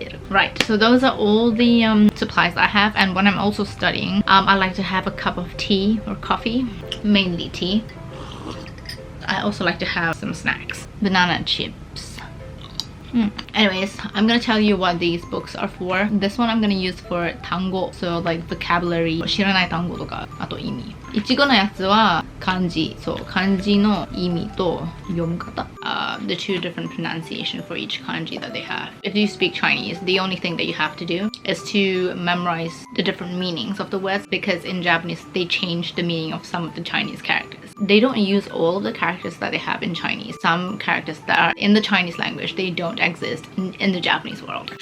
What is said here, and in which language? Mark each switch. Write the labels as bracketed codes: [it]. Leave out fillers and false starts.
[en] Right, so those are all the supplies I have. And when I'm also studying, I like to have a cup of tea or coffee, mainly tea. I also like to have some snacks, banana chips. Anyways, I'm gonna tell you what these books are for. This one I'm gonna use for tango, so like vocabulary, [ja] 知らない単語とか、あと意味。いちごのやつは漢字、そう、漢字の意味と読み方。 [en] The two different pronunciation for each kanji that they have. If you speak Chinese, the only thing that you have to do is to memorize the different meanings of the words, because in Japanese they change the meaning of some of the Chinese characters. They don't use all of the characters that they have in Chinese. Some characters that are in the Chinese language, they don't exist in the Japanese world.